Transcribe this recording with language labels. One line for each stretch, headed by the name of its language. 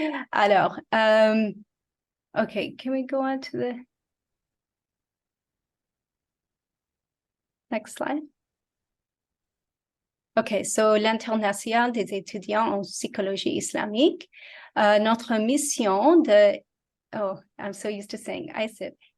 English: Alors, okay, can we go on to the next slide? Okay, so
French: l'International des étudiants en psychologie islamique. Notre mission
English: I'm so used to saying ICEP.